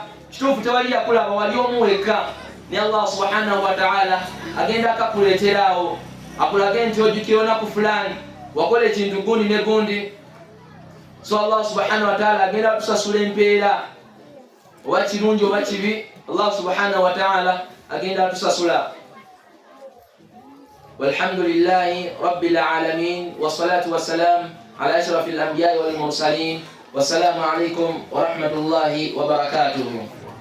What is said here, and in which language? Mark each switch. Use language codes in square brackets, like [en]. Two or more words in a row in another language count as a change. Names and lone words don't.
[lg] Kituufu tewali yakulaba, wali omu wekka, ne Allah [ar] سبحانه وتعالى [lg] agenda akakuleeteraawo akulage nti ojjukira olunaku fulani wakola ekintu gundi ne gundi. So Allah [ar] سبحانه وتعالى [lg] agenda tusasula empeera oba kirungi oba kibi, Allah [ar] سبحانه وتعالى [lg] agenda tusasula. [ar] والحمد لله رب العالمين والصلاة والسلام على أشرف الأنبياء والمرسلين. والسلام عليكم ورحمة الله وبركاته.